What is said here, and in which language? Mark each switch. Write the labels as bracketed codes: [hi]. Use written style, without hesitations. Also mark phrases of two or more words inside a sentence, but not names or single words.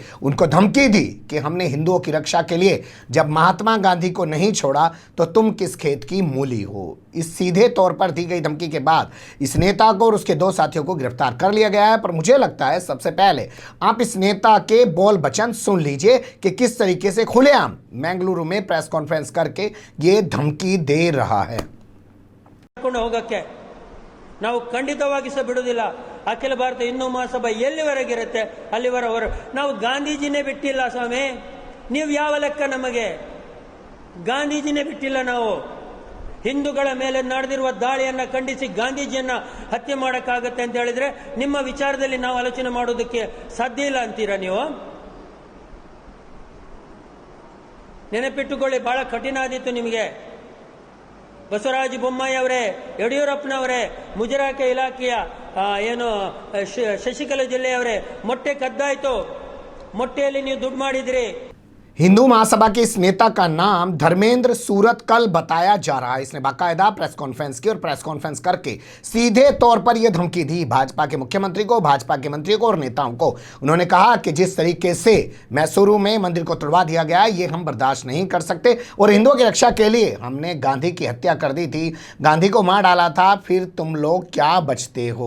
[hi] उनको धमकी दी कि हमने हिंदुओं की रक्षा के लिए जब महात्मा गांधी को नहीं छोड़ा तो तुम किस खेत की मूली हो। इस सीधे तौर पर दी गई धमकी के बाद इस नेता को और उसके 2 साथियों को गिरफ्तार कर लिया गया है। पर मुझे लगता है सबसे पहले आप इस नेता के बोल वचन सुन लीजिए कि किस तरीके से खुलेआम बेंगलुरु में [en] press conference [hi] करके ये धमकी दे रहा है। [kn] ಹೋಗಕ್ಕೆ ನಾವು ಖಂಡಿತವಾಗಿ ಸಹ ಬಿಡುವುದಿಲ್ಲ। ಅಖಿಲ ಭಾರತ ಹಿಂದೂ ಮಹಾಸಭಾ ಎಲ್ಲಿವರೆಗಿರುತ್ತೆ ಅಲ್ಲಿವರೆಗೆ ನಾವು ಗಾಂಧೀಜಿನೇ ಬಿಟ್ಟಿಲ್ಲ ಸ್ವಾಮಿ, ನೀವು ಯಾವ ಲೆಕ್ಕ? ನಮಗೆ ಗಾಂಧೀಜಿನೇ ಬಿಟ್ಟಿಲ್ಲ। ನಾವು ಹಿಂದೂಗಳ ಮೇಲೆ ನಡೆದಿರುವ ದಾಳಿಯನ್ನ ಖಂಡಿಸಿ ಗಾಂಧೀಜಿಯನ್ನ ಹತ್ಯೆ ಮಾಡಕ್ಕಾಗತ್ತೆ ಅಂತ ಹೇಳಿದ್ರೆ ನಿಮ್ಮ ವಿಚಾರದಲ್ಲಿ ನಾವು ಆಲೋಚನೆ ಮಾಡೋದಕ್ಕೆ ಸಾಧ್ಯ ಇಲ್ಲ ಅಂತೀರಾ ನೀವು? ನೆನಪಿಟ್ಟುಕೊಳ್ಳಿ, ಬಹಳ ಕಠಿಣ ಆದಿತ್ತು ನಿಮಗೆ। ಬಸವರಾಜ ಬೊಮ್ಮಾಯಿ ಅವರೇ, ಯಡಿಯೂರಪ್ಪನವರೇ, ಮುಜರಾಯಿ ಇಲಾಖೆಯ ಏನು ಶಶಿಕಲಾ ಜಿಲ್ಲೆಯವರೇ, ಮೊಟ್ಟೆ ಕದ್ದಾಯ್ತು, ಮೊಟ್ಟೆಯಲ್ಲಿ ನೀವು ದುಡ್ಡು ಮಾಡಿದ್ರಿ। [hi] हिंदू महासभा के इस नेता का नाम धर्मेंद्र सूरतकल बताया जा रहा है। इसने बाकायदा [en] press conference [hi] की और [en] press conference [hi] करके सीधे तौर पर यह धमकी दी भाजपा के मुख्यमंत्री को, भाजपा के मंत्रियों को और नेताओं को। उन्होंने कहा कि जिस तरीके से मैसूरू में मंदिर को तोड़वा दिया गया, ये हम बर्दाश्त नहीं कर सकते और हिंदुओं की रक्षा के लिए हमने गांधी की हत्या कर दी थी, गांधी को मार डाला था, फिर तुम लोग क्या बचते हो।